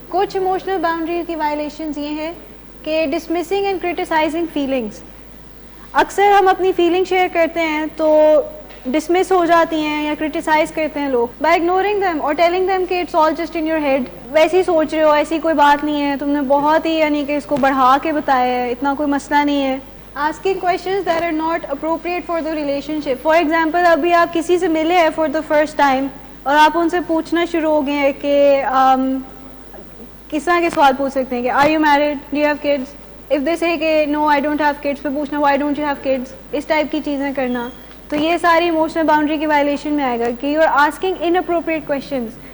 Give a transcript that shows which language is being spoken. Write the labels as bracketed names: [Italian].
[Urdu] کچھ emotional boundary کی violations یہ ہیں کہ ڈسمسنگ اینڈ کریٹیسائزنگ فیلنگس. اکثر ہم اپنی فیلنگ شیئر کرتے ہیں تو ڈسمس ہو جاتی ہیں یا کریٹیسائز کرتے ہیں لوگ [English] by ignoring them [Urdu] اور [English] telling them [Urdu] کہ [English] it's all just in your head, [Urdu] ویسے ہی سوچ رہے ہو, ایسی کوئی بات نہیں ہے, تم نے بہت ہی یعنی کہ اس کو بڑھا کے بتایا ہے, اتنا کوئی مسئلہ نہیں ہے. [English] asking questions that are not appropriate for the relationship. for example, [Urdu] ابھی آپ کسی سے ملے ہیں [English] for the first time [Urdu] اور آپ ان سے پوچھنا شروع ہو گئے ہیں کہ کس طرح کے سوال پوچھ سکتے ہیں کہ [English] are you married, do you have kids, if they say [Urdu] کہ [English] no I don't have kids, [Urdu] پھر پوچھنا [English] why don't you have kids, [Urdu] اس type کی چیزیں کرنا. تو یہ ساری ایموشنل باؤنڈری کی وائلیشن میں آئے گا کہ [English] You are asking inappropriate questions.